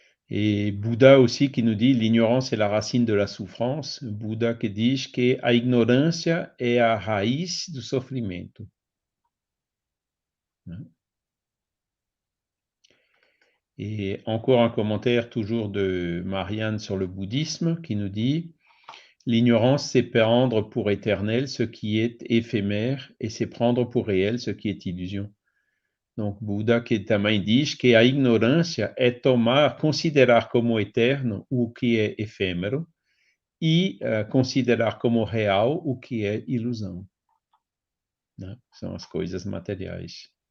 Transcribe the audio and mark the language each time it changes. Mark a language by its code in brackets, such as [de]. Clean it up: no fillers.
[fr] Et Bouddha aussi qui nous dit l'ignorance est la racine de la souffrance. [pt] Bouddha que diz que a ignorância é a raiz do sofrimento. [fr] Et encore un commentaire toujours de Marianne sur le bouddhisme qui nous dit l'ignorance c'est prendre pour éternel ce qui est éphémère et c'est prendre pour réel ce qui est illusion. [pt] Donc, Buda que também diz que a ignorância é considerar como eterno o que é efêmero e considerar como real o que é ilusão. Né? São as coisas materiais.